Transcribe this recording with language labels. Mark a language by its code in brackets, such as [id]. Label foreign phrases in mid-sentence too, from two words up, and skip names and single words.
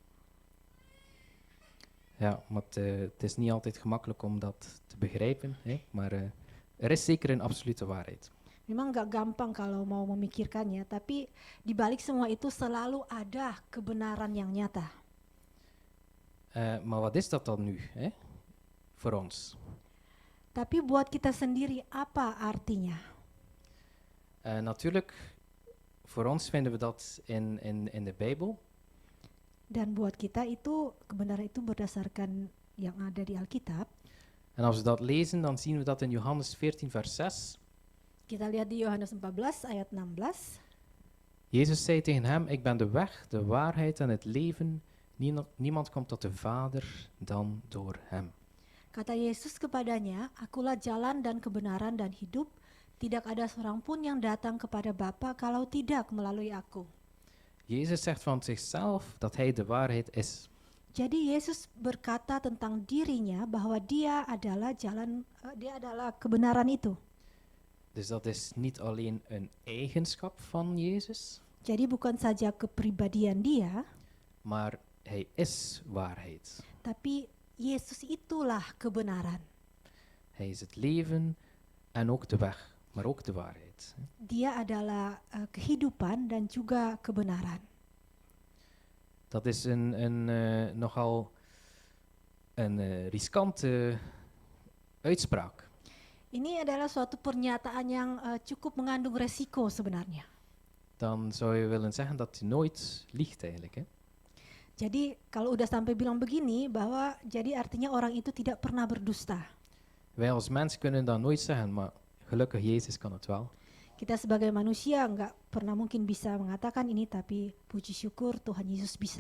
[nl] Ja, maar het is niet altijd gemakkelijk om dat te begrijpen, maar er is zeker een absolute waarheid. [id] Memang nggak gampang kalau mau memikirkannya, tapi di balik semua itu selalu ada kebenaran yang nyata. [nl] Maar wat is dat dan nu, voor ons? [id] Tapi buat kita sendiri apa artinya? [nl] Natuurlijk, voor ons vinden we dat in de Bijbel. [id] Dan buat kita itu kebenaran itu berdasarkan yang ada di Alkitab. [nl] En als we dat lezen, dan zien we dat in Johannes 14 vers 6. [id] Kita lihat di Yohanes 14 ayat 16. [nl] Jezus zei tegen hem, ik ben de weg, de waarheid en het leven. Niemand komt tot de Vader dan door hem. [id] Kata Yesus kepadanya, akulah jalan dan kebenaran dan hidup. Tidak ada seorang pun yang datang kepada Bapa kalau tidak melalui aku. [nl] Jezus zegt van zichzelf dat hij de waarheid is. [id] Jadi Yesus berkata tentang dirinya bahwa dia adalah jalan, dia adalah kebenaran itu. [nl] Dus dat is niet alleen een eigenschap van Jezus, [id] Jadi bukan saja kepribadian dia, [nl] maar hij is waarheid. [id] tapi Yesus itulah kebenaran. [nl] Hij is het leven en ook de weg, maar ook de waarheid. [id] Dia adalah kehidupan dan juga kebenaran. [nl] Dat is nogal een riskante uitspraak. [id] Ini adalah suatu pernyataan yang cukup mengandung resiko sebenarnya. [nl] Dan zou je willen zeggen dat hij nooit liegt eigenlijk. Hè? [id] Jadi kalau udah sampai bilang begini, bahwa jadi artinya orang itu tidak pernah berdusta. [nl] Wij als mens kunnen dat nooit zeggen, maar gelukkig Jezus kan het wel. [id] Kita sebagai manusia nggak pernah mungkin bisa mengatakan ini, tapi puji syukur Tuhan Yesus bisa.